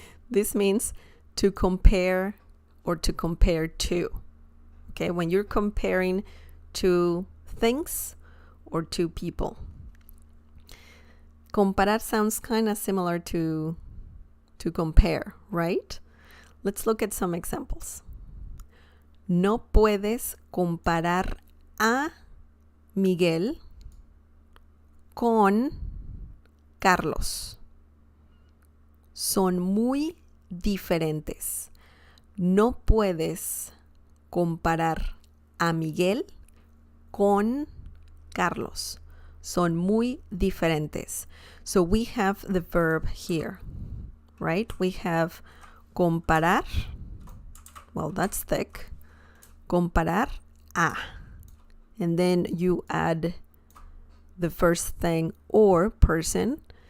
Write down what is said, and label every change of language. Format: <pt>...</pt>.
<en>This means to compare or to compare to. Okay, when you're comparing to things or to people. Comparar sounds kind of similar to compare, right? Let's look at some examples.</en> <es>No puedes comparar a Miguel con Carlos. Son muy diferentes. No puedes comparar a Miguel con Carlos. Son muy diferentes.</es> <en>So we have the verb here, right? We have comparar. Well, that's thick. Comparar a. And then you add the first thing or person.</en>